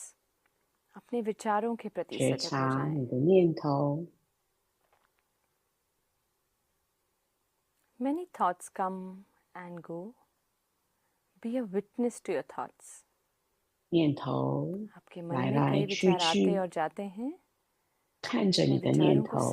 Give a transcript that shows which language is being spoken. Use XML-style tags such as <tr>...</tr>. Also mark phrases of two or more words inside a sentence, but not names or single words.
<hi>अपने विचारों के प्रति</hi> <zh>觉</zh> <hi>सजग हो</hi> <zh>察</zh> <hi>जाएं.</hi> <zh>你的念头，</zh> <en>Many thoughts come and go. Be a witness to your thoughts.</en> <zh>念头</zh> <hi>आपके मन</hi> <zh>来</zh> <hi>में</hi> <zh>来</zh> <hi>कई</hi> <zh>去</zh> <hi>विचार आते</hi> <zh>去，</zh> <hi>और जाते हैं.</hi> <zh>看着</zh> <hi>अपने</hi> <zh>你的念</zh> <hi>विचारों को</hi> <zh>头，</zh>